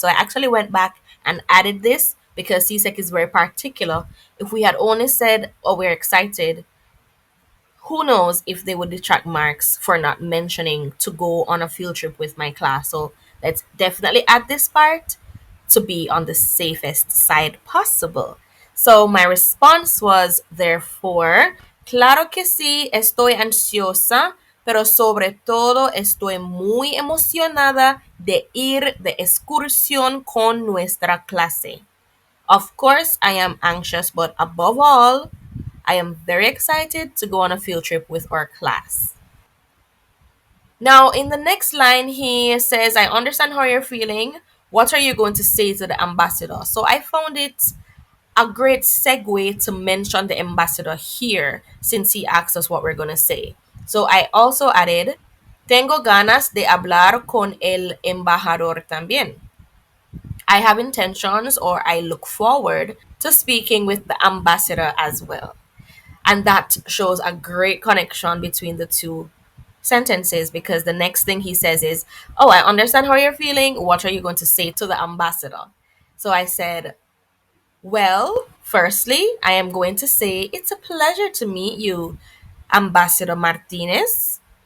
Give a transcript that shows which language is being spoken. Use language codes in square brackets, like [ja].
[en] So I actually went back and added this because Csec is very particular. If we had only said, oh, we're excited, who knows if they would detract marks for not mentioning to go on a field trip with my class. So let's definitely add this part to be on the safest side possible. So my response was, therefore, [es] claro que sí, estoy ansiosa, pero sobre todo estoy muy emocionada de ir de excursión con nuestra clase. [en] Of course, I am anxious, but above all, I am very excited to go on a field trip with our class. Now, in the next line, he says, I understand how you're feeling. What are you going to say to the ambassador? So I found it a great segue to mention the ambassador here, since he asked us what we're going to say. So I also added, [es] tengo ganas de hablar con el embajador también. [en] I have intentions, or I look forward to speaking with the ambassador as well. And that shows a great connection between the two sentences, because the next thing he says is, oh, I understand how you're feeling. What are you going to say to the ambassador? So I said, well, firstly, I am going to say it's a pleasure to meet you, Ambassador Martinez.